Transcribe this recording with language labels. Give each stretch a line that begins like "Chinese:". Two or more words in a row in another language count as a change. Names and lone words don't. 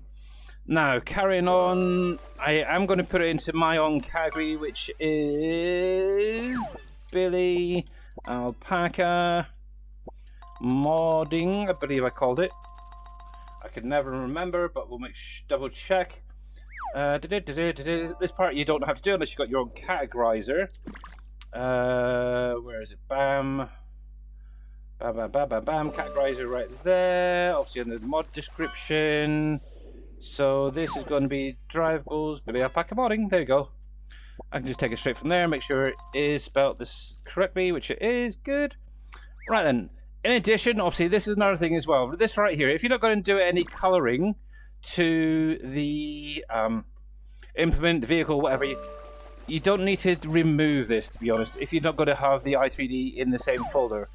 English: Now, carrying on, I am going to put it into my own category, which is Billy Alpaca Modding, I believe I called it. I can never remember, but we'll double check. This part you don't have to do unless you've got your own categorizer. Where is it? Bam. Bam, bam, bam, bam, bam. Categorizer right there. Obviously in the mod description. So this is going to be drivables, Billy Alpaca Modding. There you go. I can just take it straight from there, make sure it is spelled this correctly, which it is. Good. Right then. In addition, obviously, this is another thing as well. This right here, if you're not going to do any coloring to the implement, the vehicle, whatever, you don't need to remove this, to be honest, if you're not going to have the i3D in the same folder.